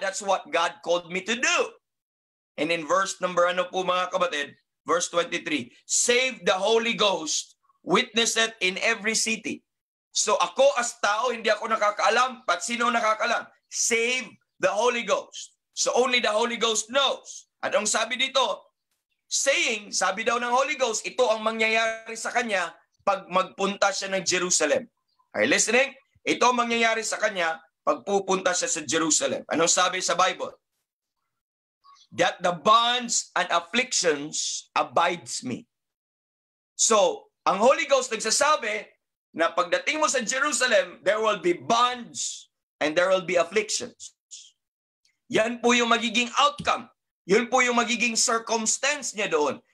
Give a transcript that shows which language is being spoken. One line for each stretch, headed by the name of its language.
English: That's what God called me to do. And in verse number
Filipino: mga kapatid,
English: verse 23, save the Holy Ghost, witness it in every city.
Filipino: So ako as tao, hindi ako nakakaalam, but sino nakakaalam?
English: Save the Holy Ghost. So only the Holy Ghost knows.
Filipino: At ang sabi dito, saying, sabi daw ng Holy Ghost, ito ang mangyayari sa kanya pag magpunta siya ng Jerusalem.
English: Are you listening?
Filipino: Ito ang mangyayari sa kanya pag pupunta siya sa Jerusalem. Anong sabi sa Bible?
English: That the bonds and afflictions abides me.
Filipino: So, ang Holy Ghost nagsasabi na pagdating mo sa Jerusalem,
English: there will be bonds and there will be afflictions.
Filipino: Yan po yung magiging outcome. Yun po yung magiging circumstance niya doon.